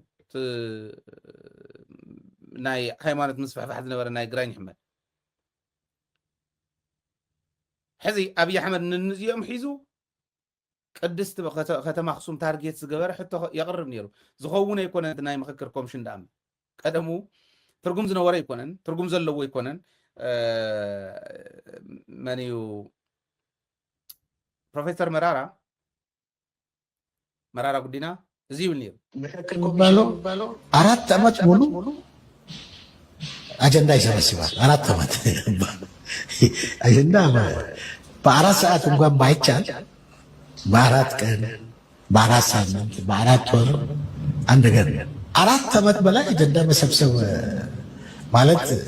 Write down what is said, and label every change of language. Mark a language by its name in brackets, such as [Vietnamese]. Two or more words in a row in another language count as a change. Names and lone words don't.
[Tigrinya] ናይ ሃይማኖት ምስፍሕፋሕ ዝነበረ ናይ ግራኝ ኣሕመድ ሕዚ ኣብይ ኣሕመድ ንዚኦም ሒዙ ቅድስቲ ከተማ ኣክሱም ታርጌት ዝገበረ ሕቶ የቅርብ ነይሩ ዝኸውን ኣይኮነን ናይ ምክክር ኮሚሽን ዳኣም ቀደሙ ትርጉም ዝነበረ ኣይኮነን ትርጉም ዘለዎ ኣይኮነን መን እዩ ፕሮፌሰር መራራ ጉዲና እዚ ይብል ነይሩ [Amharic] የሚባለው 4 ዓመት ሙሉ አጀንዳ ይሰበስባል 4 ዓመት አጀንዳ በ4 ሰዓት እንኳን ባይቻል በ4 ቀን በ4 ሳምንት በ4 ወር አንድ ነገር 4 ዓመት በላይ አጀንዳ መሰብሰብ ማለት